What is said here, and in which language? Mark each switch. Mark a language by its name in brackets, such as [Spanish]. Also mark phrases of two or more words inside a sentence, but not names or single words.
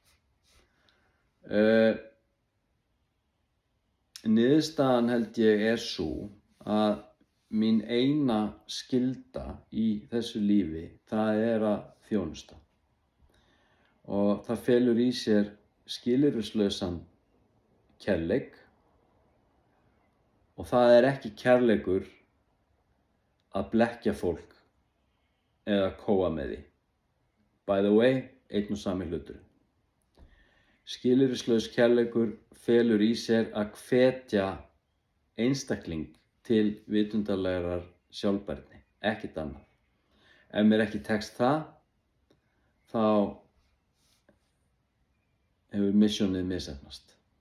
[Icelandic] Niðurstaðan held ég er sú að mín eina skylda í þessu lífi, það er að þjónusta. Og það felur í sér skilyrðislausan kærleik, og það er ekki kærleikur að blekkja fólk eða kóa með því. [English] By the way, [Icelandic] einn og sami hluturinn. Skilyrðislaus kærleikur felur í sér að hvetja einstakling til vitundarlegrar sjálfbærni, ekkert annað. Ef mér ekki tekst það, þá hefur missionið misheppnast.